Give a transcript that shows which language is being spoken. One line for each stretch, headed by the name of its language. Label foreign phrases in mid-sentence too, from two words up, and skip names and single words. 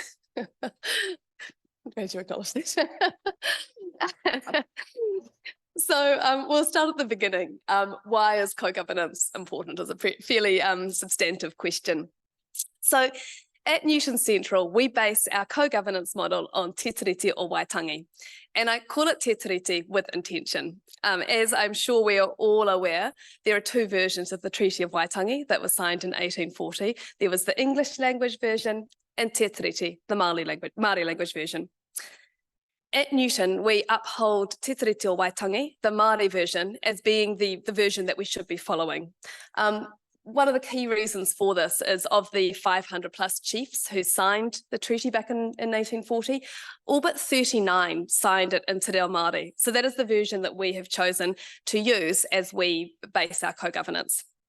English: Glad you acknowledged that. So we'll start at the beginning. Why is co-governance important? Is a fairly substantive question. So at Newton Central, we base our co-governance model on te tiriti o Waitangi. And I call it te tiriti with intention. As I'm sure we are all aware, there are two versions of the Treaty of Waitangi that was signed in 1840. There was the English language version and te tiriti, the Māori language version. At Newton, we uphold te tiriti o Waitangi, the Māori version, as being the version that we should be following. One of the key reasons for this is of the 500 plus chiefs who signed the treaty back in 1840, all but 39 signed it in Te Reo Māori. So that is the version that we have chosen to use as we base our co-governance.